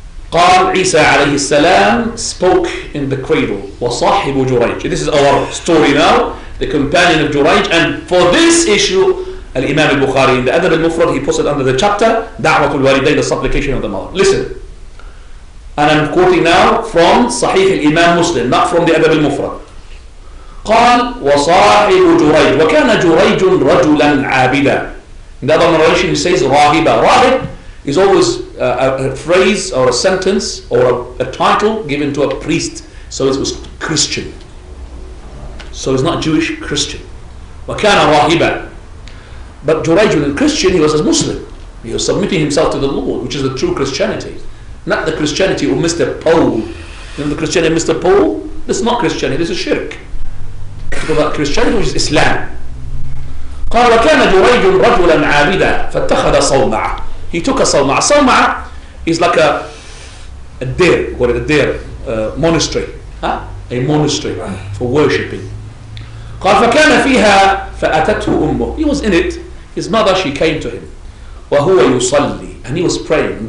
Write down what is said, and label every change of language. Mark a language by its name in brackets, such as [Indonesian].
[Arabic] قال عيسى عليه السلام [English] spoke in the cradle [Arabic] وصاحب جريج. [English] This is our story now, the companion of Jurayj. And for this issue, Al-Imam al-Bukhari in the Adab al-Mufrad, he puts it under the chapter Da'watul Walidayn, the supplication of the mother. Listen, and I'm quoting now from Sahih al-Imam Muslim, not from the Adab al-Mufrad. [Arabic] قال وصاحب جريج وكان جريج رجلا عابدا. [English] In the other narration he says [Arabic] راهبا. [English] Rahib is always a phrase or a sentence or a title given to a priest. So it was Christian. So he's not Jewish, Christian. [Arabic] وكان راهبا. [English] But Jurayj, when Christian, he was a Muslim. He was submitting himself to the Lord, which is the true Christianity. Not the Christianity of Mr. Paul. You know the Christianity of Mr. Paul? This is not Christianity, this is shirk. About Christianity, which is Islam. [Arabic] قال وكان جريج رجلا عابدا فاتخذ صومعة. [English] He took a صومعة. صومعة is like a deir, what is a deir? Monastery. A monastery for worshipping. [Arabic] قال فكان فيها فأتته أمه. [English] He was in it. His mother, she came to him. [Arabic] وهو يصلي. [English] And he was praying.